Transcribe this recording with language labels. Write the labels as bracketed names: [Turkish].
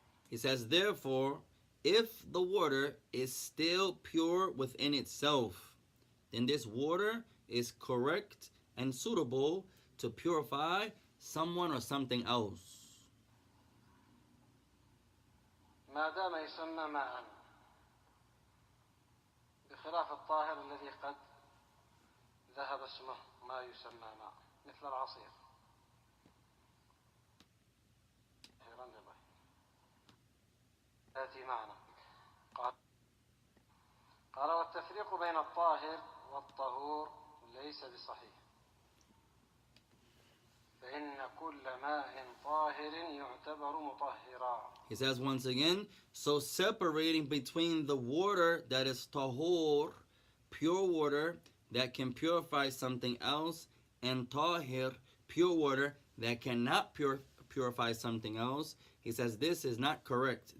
[English] He says, therefore, if the water is still pure within itself, then this water is correct and suitable to purify someone or something else. [Arabic] ما دام يسمى ماء بخلاف الطاهر الذي قد ذهب اسمه ما يسمى ماء مثل العصير. يأتي معنا. قال والتفريق بين الطاهر والطهور ليس بصحيح، فإن كل ماء طاهر يعتبر مطهرا. [English] He says once again, so separating between the water that is tahur, pure water that can purify something else, and tahir, pure water that cannot purify something else, he says this is not correct.